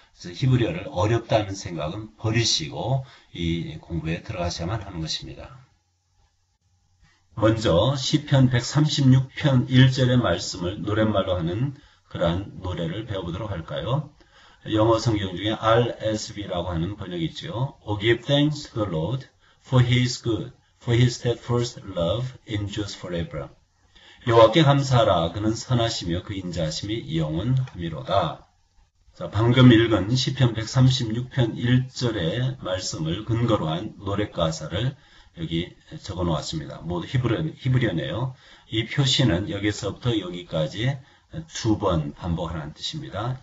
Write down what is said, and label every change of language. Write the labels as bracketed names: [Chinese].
[Korean] 그래서 히브리어를 어렵다는 생각은 버리시고 이 공부에 들어가셔야만 하는 것입니다. 먼저 시편 136편 1절의 말씀을 노랫말로 하는 그러한 노래를 배워보도록 할까요? 영어 성경 중에 RSV라고 하는 번역이 있죠. [English] Oh, give thanks to the Lord, for He is good, for His steadfast love endures forever. [Korean] 여호와께 감사하라, 그는 선하시며 그 인자하심이 영원하미로다. 자, 방금 읽은 시편 136편 1절의 말씀을 근거로 한 노래 가사를 여기 적어 놓았습니다. 모두 히브리어네요. 이 표시는 여기서부터 여기까지 두 번 반복하라는 뜻입니다.